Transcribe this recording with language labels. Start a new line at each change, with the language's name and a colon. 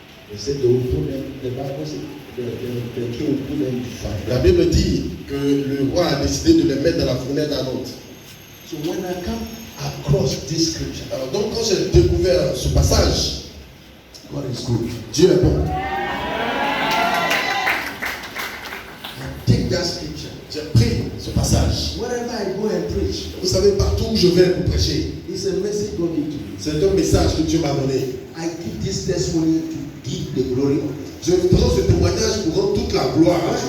English: They said they will put them, the Bible said the king will put them to fire.
French: la Bible dit que le roi a décidé de les mettre dans la fournaise ardente.
English: So when I come across this scripture,
French: Alors donc quand j'ai découvert ce passage,
English: God is good.
French: Dieu est bon.
English: I take that scripture.
French: J'ai pris ce passage.
English: Wherever I go and preach,
French: Vous savez, partout où je vais pour prêcher,
English: it's a message God gives to me.
French: c'est un message que Dieu m'a donné.
English: I give this testimony to give the glory of it.
French: Je prends ce témoignage pour rendre toute la gloire à Dieu.